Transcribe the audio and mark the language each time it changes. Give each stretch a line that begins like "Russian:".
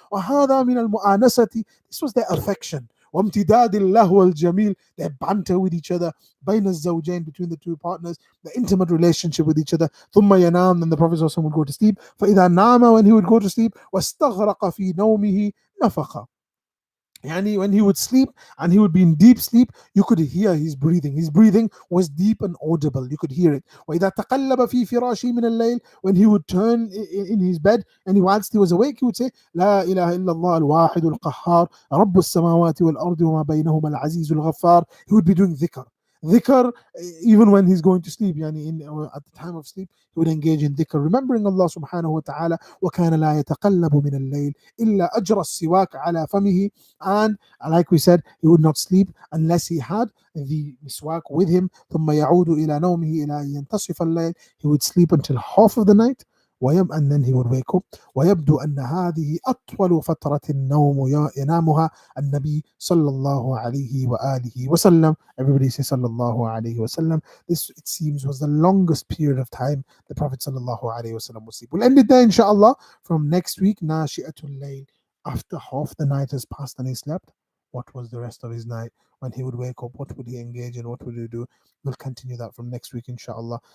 Arabic: وهذا من المؤانسة,
English: this was their affection.
Arabic: وامتداد اللهو الجميل,
English: their banter with each other,
Arabic: بين الزوجين,
English: between the two partners, the intimate relationship with each other.
Arabic: ثم ينام,
English: then the Prophet would go to sleep.
Arabic: فإذا نام,
English: when he would go to sleep,
Arabic: واستغرق في نومه نفخ.
English: Yani when he would sleep and he would be in deep sleep, you could hear his breathing. His breathing was deep and audible. You could hear it.
Arabic: وإذا تقلب في فراشي من الليل,
English: when he would turn in his bed and whilst he was awake, he would say,
Arabic: لا إله إلا الله الواحد القهار رب السماوات والأرض وما بينهما العزيز الغفار.
English: He would be doing dhikr. Dhikr, even when he's going to sleep, yani at the time of sleep, he would engage in dhikr, remembering Allah subhanahu wa ta'ala.
Arabic: وكان لا يتقلب من الليل إلا أجرى السواك على فمه.
English: And like we said, he would not sleep unless he had the miswak with him.
Arabic: ثم يعود إلى نومه إلى أن ينتصف الليل.
English: He would sleep until half of the night, and then he would wake up.
Arabic: ويبدو أن هذه أطول فترة النوم ينامها النبي صلى الله عليه وآله وسلم.
English: Everybody say صلى الله عليه وسلم. This, it seems, was the longest period of time the Prophet صلى الله عليه وسلم would sleep. We'll end it there, inshallah. From next week, ناشئة الليل. After half the night has passed and he slept, what was the rest of his night? When he would wake up, what would he engage in? What would he do? We'll continue that from next week, inshallah.